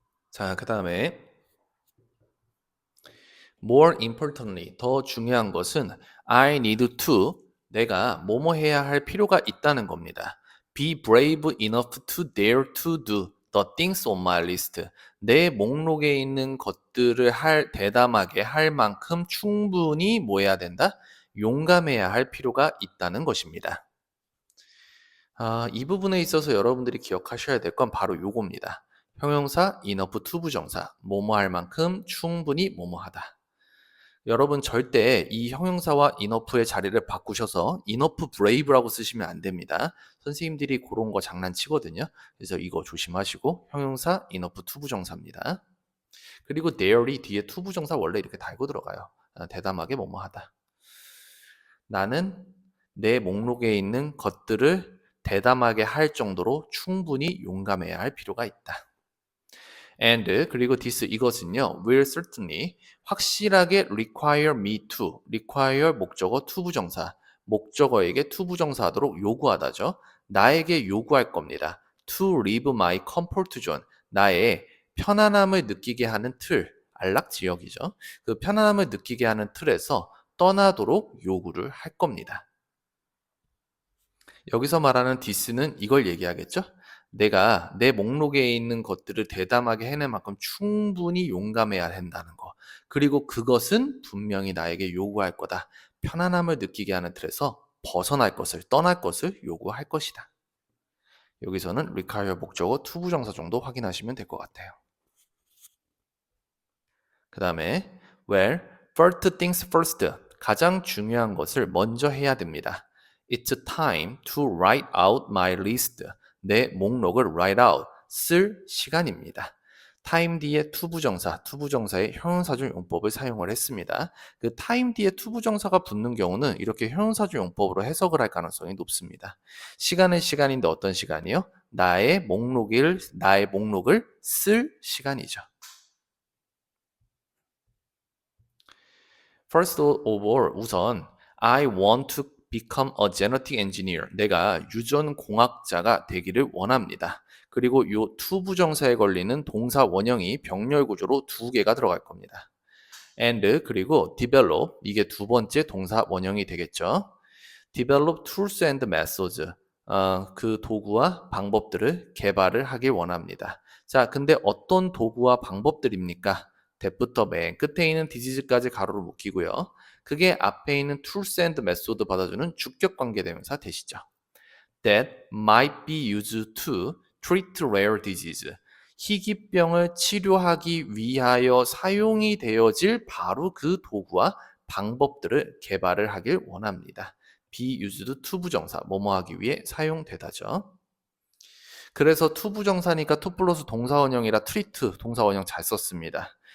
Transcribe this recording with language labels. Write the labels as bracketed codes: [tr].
[ko] 자, 그 다음에 [en] more importantly, [ko] 더 중요한 것은 [en] I need to, [ko] 내가 뭐뭐 해야 할 필요가 있다는 겁니다. [en] Be brave enough to dare to do the things on my list. [ko] 내 목록에 있는 것들을 대담하게 할 만큼 충분히 뭐 해야 된다? 용감해야 할 필요가 있다는 것입니다. 이 부분에 있어서 여러분들이 기억하셔야 될 건 바로 요겁니다. 형용사, enough to 부정사, 뭐뭐 할 만큼 충분히 뭐뭐 하다. 여러분 절대 이 형용사와 enough의 자리를 바꾸셔서 enough brave라고 쓰시면 안 됩니다. 선생님들이 그런 거 장난치거든요. 그래서 이거 조심하시고 형용사 enough to 부정사입니다. 그리고 dare이 뒤에 to 부정사 원래 이렇게 달고 들어가요. 대담하게 뭐뭐 하다. 나는 내 목록에 있는 것들을 대담하게 할 정도로 충분히 용감해야 할 필요가 있다. and 그리고 this 이것은요 [en] will certainly [ko] 확실하게 [en] require me to require [ko] 목적어 to 부정사 목적어에게 to 부정사 하도록 요구하다죠. 나에게 요구할 겁니다. [en] to leave my comfort zone [ko] 나의 편안함을 느끼게 하는 틀 안락지역이죠. 그 편안함을 느끼게 하는 틀에서 떠나도록 요구를 할 겁니다. 여기서 말하는 this는 이걸 얘기하겠죠? 내가 내 목록에 있는 것들을 대담하게 해낼 만큼 충분히 용감해야 한다는 거. 그리고 그것은 분명히 나에게 요구할 거다. 편안함을 느끼게 하는 틀에서 벗어날 것을, 떠날 것을 요구할 것이다. 여기서는 require 목적어 to 부정사 정도 확인하시면 될 것 같아요. 그 다음에 [en] well, first things first. [ko] 가장 중요한 것을 먼저 해야 됩니다. [en] It's time to write out my list. [ko] 내 목록을 [en] write out, [ko] 쓸 시간입니다. time 뒤에 to 부정사의 형용사절 용법을 사용을 했습니다. 그 time 뒤에 to 부정사가 붙는 경우는 이렇게 형용사절 용법으로 해석을 할 가능성이 높습니다. 시간은 시간인데 어떤 시간이요? 나의 목록을 쓸 시간이죠. [en] First of all, [ko] 우선 [en] I want to become a genetic engineer. [ko] 내가 유전 공학자가 되기를 원합니다. 그리고 이 to 부정사에 걸리는 동사 원형이 병렬 구조로 두 개가 들어갈 겁니다. and 그리고 develop 이게 두 번째 동사 원형이 되겠죠. [en] develop tools and methods. [ko] 그 도구와 방법들을 개발을 하길 원합니다. 자, 근데 어떤 도구와 방법들입니까? that부터 맨 끝에 있는 disease까지 가로로 묶이고요. 그게 앞에 있는 [en] tools and method [ko] 받아주는 주격 관계 대명사 되시죠. [en] that might be used to treat rare disease. [ko] 희귀병을 치료하기 위하여 사용이 되어질 바로 그 도구와 방법들을 개발을 하길 원합니다. be used to 부정사, 뭐뭐 하기 위해 사용되다죠. 그래서 to 부정사니까 to 플러스 동사원형이라 treat 동사원형 잘 썼습니다.